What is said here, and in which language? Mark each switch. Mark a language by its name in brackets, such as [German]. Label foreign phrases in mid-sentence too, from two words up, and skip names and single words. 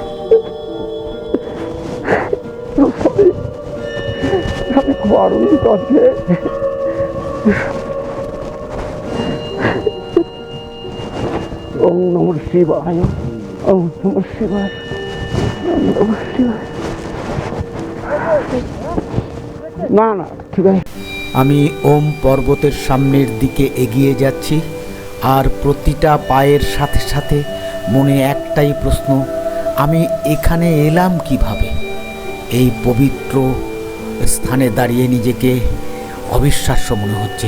[Bangla] আমি খুব আনন্দিত আছি। [Sanskrit] ওম নমঃ শিবায়, ওম নমঃ শিবায়, ওম নমঃ শিবায়। [Bangla] না না, ঠিক আছে। আমি ওম পর্বতের সামনের দিকে এগিয়ে যাচ্ছি, আর প্রতিটা পায়ের সাথে সাথে মনে একটাই প্রশ্ন, আমি এখানে এলাম কিভাবে? এই পবিত্র স্থানে দাঁড়িয়ে নিজেকে অবিশ্বাস্য মনে হচ্ছে।